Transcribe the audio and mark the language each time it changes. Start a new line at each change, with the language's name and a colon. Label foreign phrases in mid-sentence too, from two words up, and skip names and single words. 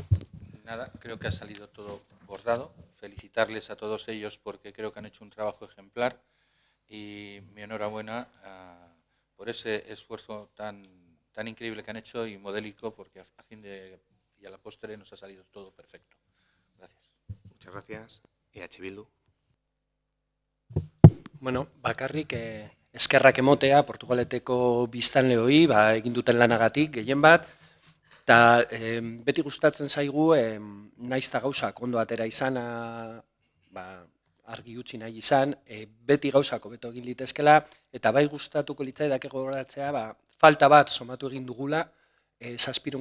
Spanish: Nada, creo que ha salido todo bordado. Felicitarles a todos ellos porque creo que han hecho un trabajo ejemplar, y mi enhorabuena por ese esfuerzo tan increíble que han hecho y modélico, porque a fin de y a la postre nos ha salido todo perfecto. Gracias. Muchas gracias. EH Bildu.
Basque: Bueno, bakarrik eskerrak emotea Portugaleteko biztanleoi egin duten lanagatik gehien bat, eta beti gustatzen zaigu naiz eta gauzak ondo atera izana, argi utzi nahi izan, beti gauzak hobeto egin litezkela, eta bai gustatuko litzaidake gogoratzea falta bat somatu egin dugula 7.